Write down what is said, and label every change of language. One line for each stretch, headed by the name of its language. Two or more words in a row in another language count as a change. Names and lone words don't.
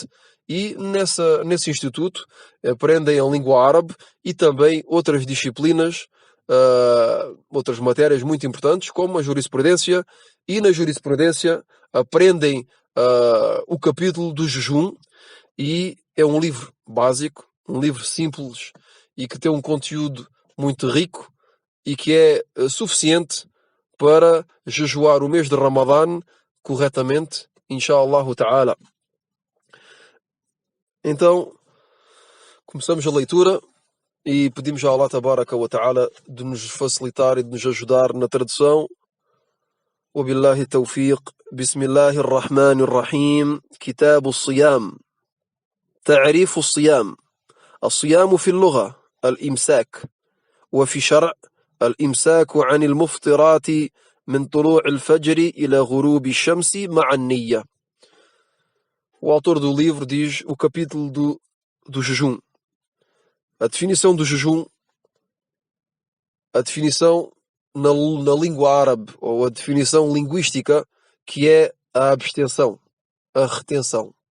Portuguese: E nesse instituto aprendem a língua árabe e também outras disciplinas, outras matérias muito importantes, como a jurisprudência, e na jurisprudência aprendem o capítulo do jejum, e é um livro básico, um livro simples e que tem um conteúdo muito rico e que é suficiente para jejuar o mês de Ramadã corretamente,
Arabic: إن شاء الله تعالى.
Portuguese: Então, começamos a leitura e pedimos a
Arabic: الله تبارك وتعالى
Portuguese: de nos facilitar e de nos ajudar na tradução.
Arabic: وبالله التوفيق. بسم الله الرحمن الرحيم. كتاب الصيام. تعريف الصيام. الصيام في اللغة الإمساك، وفي شرع الإمساك عن المفطرات من طلوع الفجر إلى غروب الشمس مع النية.
Portuguese: O autor do livro diz o capítulo do jejum. A definição do jejum, a definição na língua árabe, ou a definição linguística, que é a abstenção, a retenção.